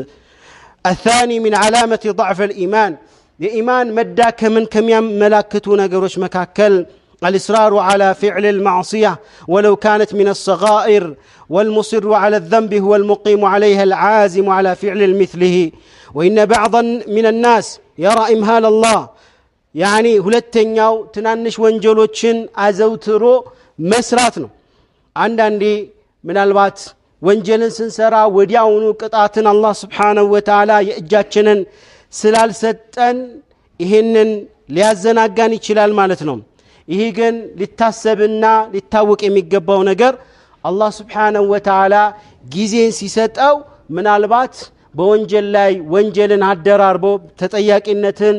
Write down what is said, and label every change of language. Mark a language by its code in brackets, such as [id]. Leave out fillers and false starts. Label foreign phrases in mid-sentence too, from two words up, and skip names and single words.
[ar] الثاني من علامة ضعف الإيمان [am] የኢማን መዳከምን ከሚያመላክቱ ነገሮች መካከል [ar] الإصرار على فعل المعصية ولو كانت من الصغائر والمصر على الذنب هو المقيم عليها العازم على فعل مثله وإن بعضا من الناس يرى إمهال الله يعني [am] ሁለተኛው ትናንሽ ወንጀሎችን አዘውትሮ መስራት ነው አንዳንዴ ምናልባት ወንጀልን ስንሰራ ወዲያውኑ ቅጣትን አላህ [ar] سبحانه وتعالى የእጃችንን [am] ስላልሰጠን ይሄንን ሊያዘናጋን ይችላል ማለት ነው ይሄ ግን ሊታሰብና ሊታወቅ የሚገባው ነገር አላህ [ar] سبحانه وتعالى [am] ጊዜን ሲሰጠው ምናልባት በወንጀል ላይ ወንጀልን አደራርቦ ተጠያቂነትን